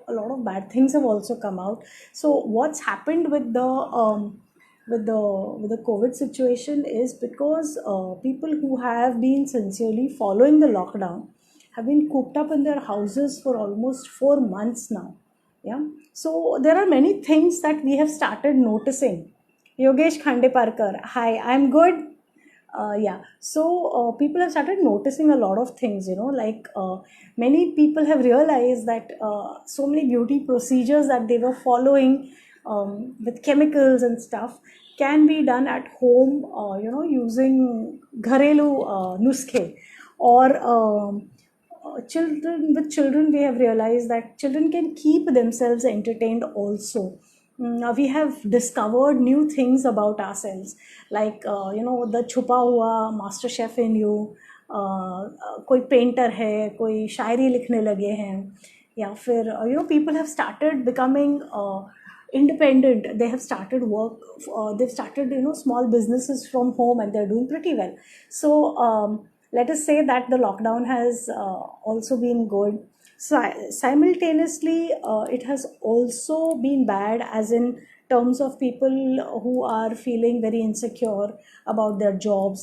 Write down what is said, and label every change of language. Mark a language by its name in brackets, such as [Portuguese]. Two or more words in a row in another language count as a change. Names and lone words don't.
[English] A lot of bad things have also come out. So what's happened with the COVID situation is because people who have been sincerely following the lockdown have been cooped up in their houses for almost 4 months now. Yeah. So there are many things that we have started noticing. Yogesh Khandeparkar, hi, I'm good. Yeah, so people have started noticing a lot of things, like many people have realized that so many beauty procedures that they were following with chemicals and stuff can be done at home, using [Hindi] घरेलू नुस्खे, [English] or children we have realized that children can keep themselves entertained also. We have discovered new things about ourselves, like the [Hindi] छुपा हुआ [English] master chef in you. [Hindi] कोई पेंटर है, कोई शायरी लिखने लगे हैं, या फिर [English] people have started becoming independent. They have started work, they've started small businesses from home, and they're doing pretty well. So let us say that the lockdown has also been good. So simultaneously, it has also been bad, as in terms of people who are feeling very insecure about their jobs.